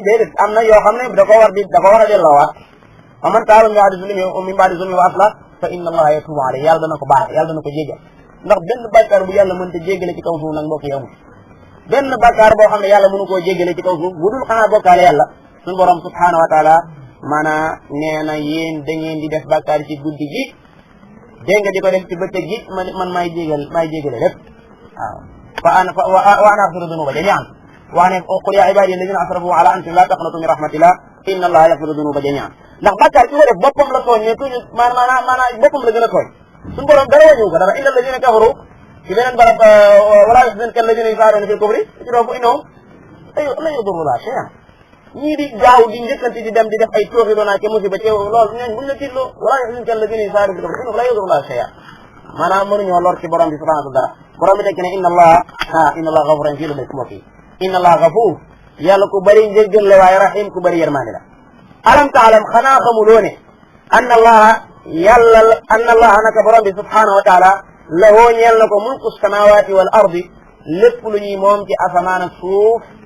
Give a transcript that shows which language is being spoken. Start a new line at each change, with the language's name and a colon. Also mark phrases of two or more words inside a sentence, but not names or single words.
Wolof: déedéet am na yoo xam ne da ko war a delloowaat
Arabic: فمن تاب من بعد ظلم وأصلح فإن الله يتوب عليه
Wolof: yàlla dana ko baal yàlla dana ko jéggal ndax benn bàkkaar bu yàlla mënta jéggale ci kaw suuf nag mbokk yi amul benn bàkkaar boo xam ne yàlla mënu koo jéggale ci kaw suuf bu dul xanaa bokkaale yàlla suñu borom
Arabic: سبحانه وتعالى
Wolof: maanaam nee na yéen da ngeen di def bàkkaar ci guddi gi dégg nga di ko def ci bëccëg gi man maay jégale lépp waaw
Arabic: وأنا أغفر الذنوب جميعا
Wolof: wax ne
Arabic: قل يا عبادي الذين أسرفوا على أنفسهم لا تقنطوا من رحمة الله إن الله يغفر الذنوب جميعا
Wolof: ndax bàkkaar ki ko def boppam la tooñ
French: mais toujours
Wolof: maanaam boppam la gën a tooñ suñu borom dara wañu ko dara
Arabic: إلا الذين كفروا
Wolof: ci beneen barab
Arabic: ولا يحزنك الذين يسارعون في الكفر فإنهم لا يضرون شيئا
Wolof: ñii di gaaw di njëkkanti di dem di def ay tooxi doonaa ke musiba ci loolu ñooñ buñ la tiitloo
Arabic: ولا يحزنك الذين يسارعون في الكفر لا يضرون شيئا
Wolof: maanaam mënuñoo lor ci borom bi
Arabic: سبحانه وتعالى
Wolof: borom bi tekki ne
Arabic: إن الله غفور
Wolof: fii la dëkk mbokk yi
Arabic: إن الله غفور
Wolof: yàlla ku bëri njëggal la waaye rahim ku bëri yërmande la
Arabic: ألم تعلم
Wolof: xanaa xamuloo ne
Arabic: أن الله
Wolof: naka borom bi
Arabic: سبحانه وتعالى
Wolof: lahoo ñeel na ko
Arabic: ملك السماوات والأرض
Wolof: lépp lu ñuy moom ci asamaan ak suuf